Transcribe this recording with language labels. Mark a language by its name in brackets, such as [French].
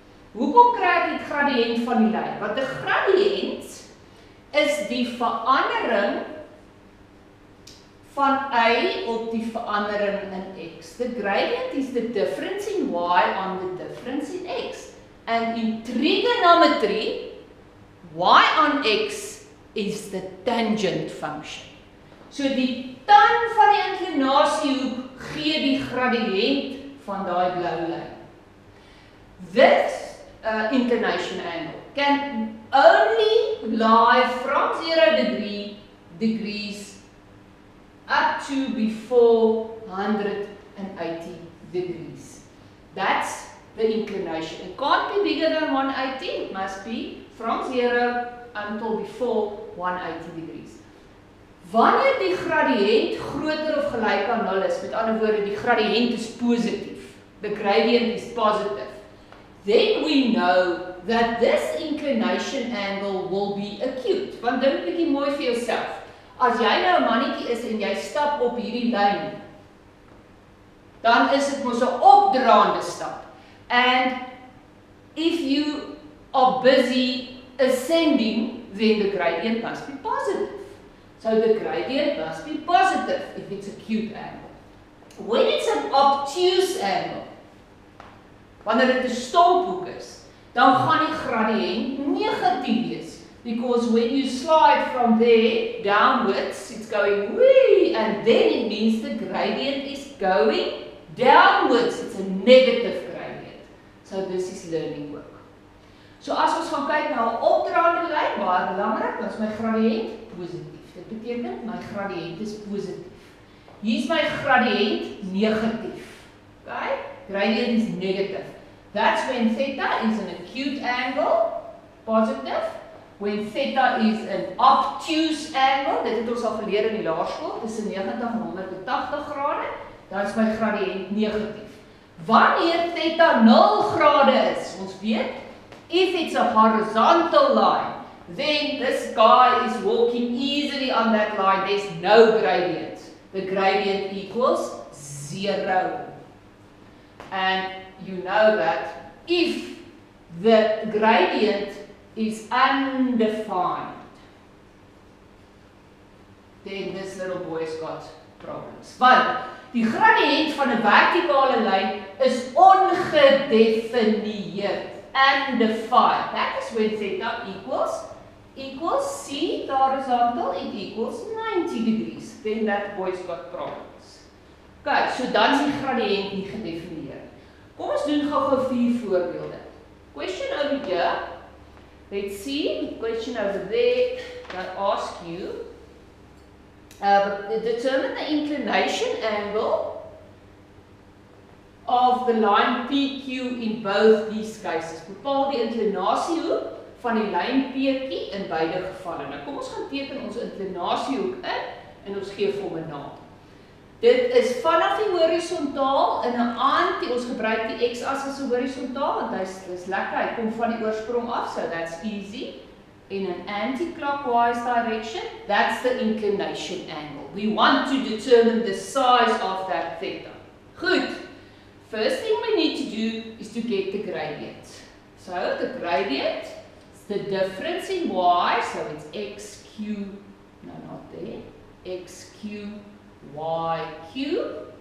[Afrikaans] Hoekom kry ek die gradiënt van die lyn? Want 'n gradiënt is die verandering van y op die verandering in x. [English] The gradient is the difference in y on the difference in x. And in trigonometry, y on x is the tangent function. [Afrikaans] So die tan van die inklinasiehoek gee die gradiënt van daai blou lyn. [English] This inclination angle can only lie from 0 degrees up to before 180 degrees. That's the inclination. It can't be bigger than 180. It must be from 0 until before 180 degrees. [Afrikaans] Wanneer die gradiënt groter of gelyk aan 0 is, met ander woorde die gradiënt is positief, [English] the gradient is positive, then we know that this inclination angle will be acute. [Afrikaans] Want dink 'n bietjie mooi vir jouself. As jy nou 'n mannetjie is en jy stap op hierdie lyn, dan is dit mos 'n opdraande stap. [English] And if you are busy ascending, then the gradient must be positive. So the gradient must be positive if it's acute angle. When it's an obtuse angle, [Afrikaans] wanneer dit 'n stomphoek is, dan gaan die gradiënt negatief wees. [English] Because when you slide from there downwards, it's going wee, and then it means the gradient is going downwards. It's a negative gradient. So this is learning work. [Afrikaans] So as ons gaan kyk na 'n opdraande lyn, baie belangrik, dan is my gradiënt positief. Dit beteken my gradiënt is positief. Hier is my gradiënt negatief. Okay? [English] Gradient is negative. That's when theta is an acute angle, positive. When theta is an obtuse angle, [Afrikaans] dit het ons al geleer in die laerskool, tussen 90 en 180 grade, dan is my gradiënt negatief. Wanneer theta 0 grade is, ons weet, [English] if it's a horizontal line, then this guy is walking easily on that line. There's no gradient. The gradient equals 0. And you know that if the gradient is undefined, then this little boy's got problems. [Afrikaans] Want die gradiënt van 'n vertikale lyn is ongedefinieerd. [English] Undefined. That is when theta equals C, the horizontal, it equals 90 degrees. Then that boy's got problems. [Afrikaans] Okay, so dan is die gradiënt nie gedefinieer. Kom ons doen gou 4 voorbeelde. [English] Question over here. Let's see, question over there that asks you determine the inclination angle of the line PQ in both these cases. [Afrikaans] Bepaal die inklinasiehoek van die lyn PQ in beide gevalle. Nou kom ons gaan teken ons inklinasiehoek in en ons gee vir hom 'n naam. Dit is vanaf die horisontaal in 'n ons gebruik die x-as as 'n horisontaal want dis lekker, hy kom van die oorsprong af, [English] so that's easy. In an anti-clockwise direction, that's the inclination angle. We want to determine the size of that theta. Good. First thing we need to do is to get the gradient. So the gradient is the difference in y, so it's xq, no not there, xq, yq.